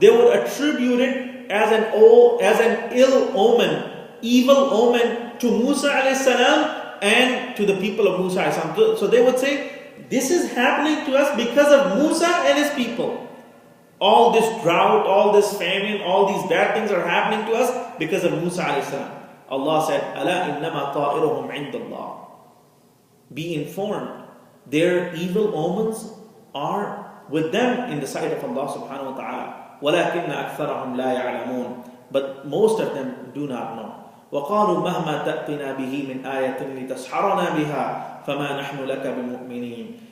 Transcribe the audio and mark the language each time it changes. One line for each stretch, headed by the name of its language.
English: They would attribute it as an ill omen, evil omen to Musa alayhi salam and to the people of Musa alayhi salam. So they would say, this is happening to us because of Musa and his people. All this drought, all this famine, all these bad things are happening to us because of Musa alayhi salam. Allah said,
Arabic: أَلَا إِنَّمَا طَائِرُهُمْ عِنْدَ اللَّهِ.
English: Be informed, their evil omens are with them in the sight of Allah subhanahu wa ta'ala.
Arabic: وَلَكِنَّ أَكْثَرَهُمْ لَا يَعْلَمُونَ.
English: But most of them do not know.
Arabic: وَقَالُوا مَهْمَا تَأْتِنَا بِهِ مِنْ آيَةٍ لِتَسْحَرَنَا بِهَا فَمَا نَحْنُ لَكَ بِمُؤْمِنِينَ.